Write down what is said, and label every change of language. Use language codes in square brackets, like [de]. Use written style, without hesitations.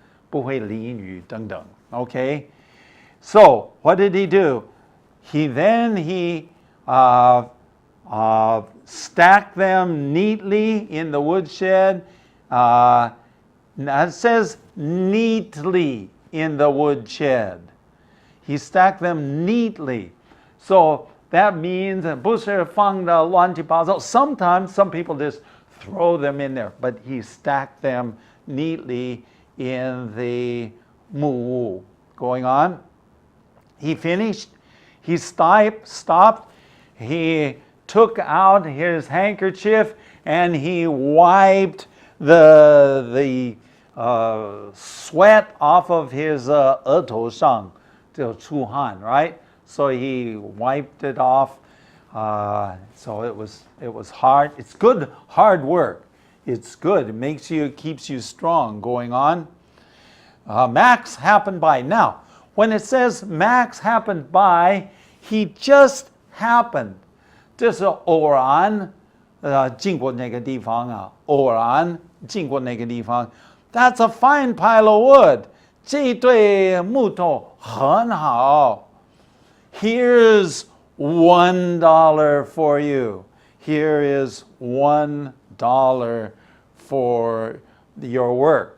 [zh] 不会淋雨等等. [en] Okay? So, what did he do? He stacked them neatly in the woodshed. It says neatly in the woodshed. He stacked them neatly. So that means [zh] 不是放的乱七八糟. [en] Sometimes some people just throw them in there, but he stacked them neatly in the mu. Going on. He finished. He stopped. He took out his handkerchief and he wiped the sweat off of his [zh] 额头上，就出汗, [en] right? So he wiped it off. So it was hard. It's good hard work. It's good. It keeps you strong. Going on. Max happened by. Now, when it says Max happened by, he just happened. [zh] 这是偶然经过那个地方啊，偶然经过那个地方。 [en] That's a fine pile of wood. [zh] 这堆木头很好。 [en] Here's $1 for you. Here is $1 for your work.